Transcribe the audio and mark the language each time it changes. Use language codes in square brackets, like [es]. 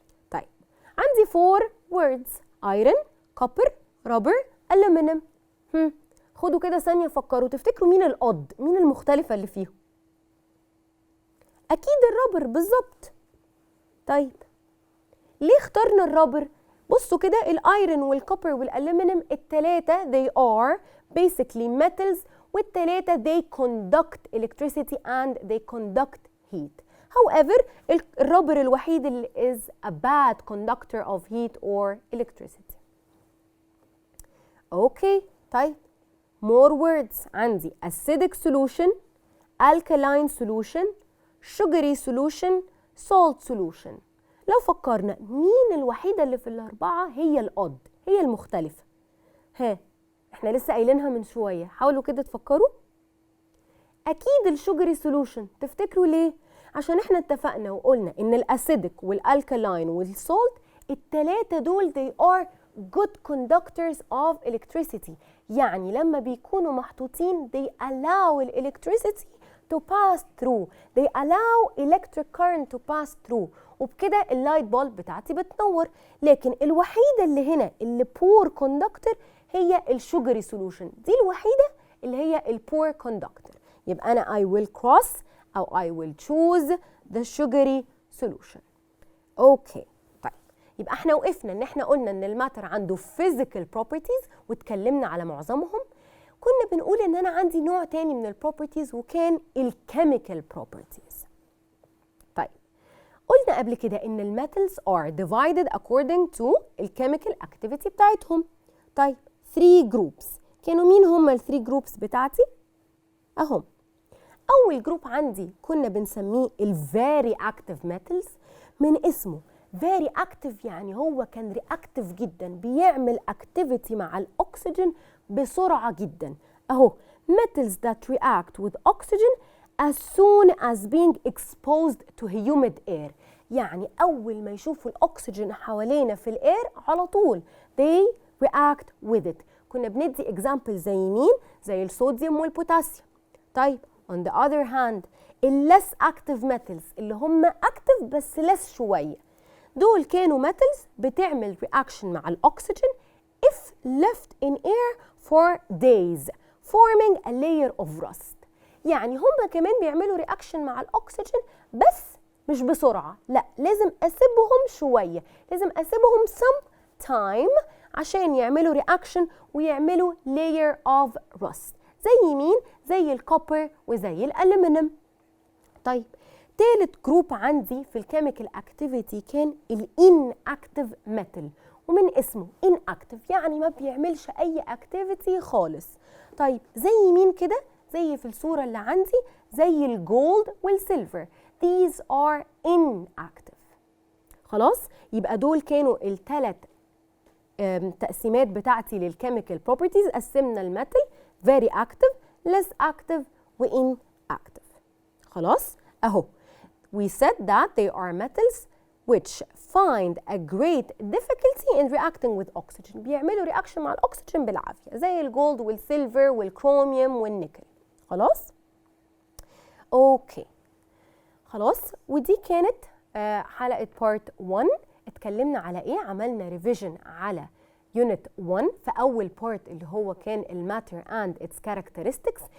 [en] طيب عندي 4 words: iron، copper، rubber، aluminum. [ar] خدوا كده ثانية فكروا، تفتكروا مين الأود، مين المختلفة اللي فيهم؟ أكيد الرابر بالظبط. طيب ليه اخترنا الرابر؟ بصوا كده الايرون والكوبر والالومنيوم التلاتة [en] they are basically metals، [ar] والتلاتة [en] they conduct electricity and they conduct heat. However [ar] الرابر الوحيد اللي [en] is a bad conductor of heat or electricity. Okay, طيب more words. عندي acidic solution، alkaline solution، sugary solution، salt solution. [ar] لو فكرنا مين الوحيدة اللي في الأربعة هي الأود، هي المختلفة؟ ها احنا لسه قايلينها من شوية، حاولوا كده تفكروا. أكيد الشوجري solution. تفتكروا ليه؟ عشان احنا اتفقنا وقلنا إن الأسيدك والألكالاين والسولت التلاتة دول [en] they are good conductors of electricity، [ar] يعني لما بيكونوا محطوطين [en] they allow electricity to pass through، they allow electric current to pass through، [ar] وبكده اللايت بولب بتاعتي بتنور. لكن الوحيدة اللي هنا اللي [en] poor conductor [ar] هي الشوجري solution، دي الوحيدة اللي هي البور conductor. يبقى أنا [en] I will cross أو I will choose the sugary solution. [ar] أوكي. يبقى احنا وقفنا ان احنا قلنا ان الماتر عنده physical properties واتكلمنا على معظمهم. كنا بنقول ان انا عندي نوع تاني من البروبرتيز وكان الكيميكال properties. طيب قلنا قبل كده ان الميتالز are divided according to الكيميكال activity بتاعتهم. طيب 3 groups، كانوا مين هم ال 3 groups بتاعتي؟ اهم. اول جروب عندي كنا بنسميه ال [en] very active metals، [ar] من اسمه very active يعني هو كان reactive جدا، بيعمل activity مع الأكسجين بسرعة جدا. [en] أهو metals that react with oxygen as soon as being exposed to humid air، [ar] يعني أول ما يشوفوا الأكسجين حوالينا في الإير على طول [en] they react with it. [ar] كنا بندي example زي مين؟ زي الصوديوم والبوتاسيوم. [en] طيب on the other hand ال less active metals [ar] اللي هم active بس less شوية، دول كانوا [en] metals بتعمل reaction مع الأكسجين if left in air for days forming a layer of rust. [ar] يعني هم كمان بيعملوا reaction مع الأكسجين بس مش بسرعة، لا لازم أسيبهم شوية، لازم أسيبهم some time عشان يعملوا reaction ويعملوا [en] layer of rust. [ar] زي مين؟ زي الكوبر وزي الألومنيوم. طيب تالت جروب عندي في الكيميكال اكتيفيتي كان الاناكتيف ميتال، ومن اسمه inactive يعني ما بيعملش اي اكتيفيتي خالص. طيب زي مين كده؟ زي في الصورة اللي عندي، زي الجولد والسيلفر. [en] These are inactive. [ar] خلاص، يبقى دول كانوا الثلاث تقسيمات بتاعتي للكيميكال بروبرتيز. [en] قسمنا الميتال very active, less active و inactive. [ar] خلاص اهو. [en] We said that they are metals which find a great difficulty in reacting with oxygen. [ar] بيعملوا رياكشن مع الاكسجين بالعافيه، زي الجولد والسيلفر والكروميوم والنيكل. خلاص؟ اوكي. خلاص، ودي كانت حلقه بارت 1. اتكلمنا على ايه؟ عملنا ريفيجن على يونت 1 في اول بارت اللي هو كان الماتر اند اتس كاركترستكس.